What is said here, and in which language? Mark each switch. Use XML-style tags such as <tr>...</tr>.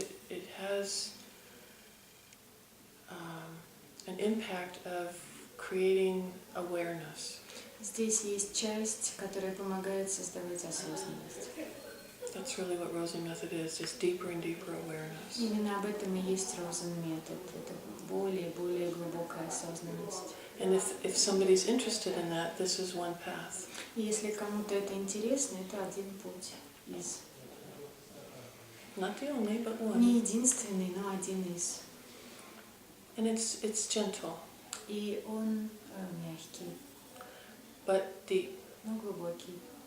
<en>It has an impact of creating awareness.</en> <ru>Здесь есть часть, которая помогает создавать осознанность.</ru> <en>That's really what Rozен-метод is, just deeper and deeper awareness.</en> <ru>Именно об этом и есть розен-метод. Это более и более глубокая осознанность.</ru> <en>And if somebody's interested in that, this is one path.</en> <ru>И если кому-то это интересно, это один путь из.</ru> <en>Not the only, but</en> <ru>Не</ru> <en>one.</en> <ru>единственный, но один из.</ru> <en>And it's gentle,</en> <ru>И он мягкий,</ru> <en>but deep.</en> <ru>но глубокий.</ru>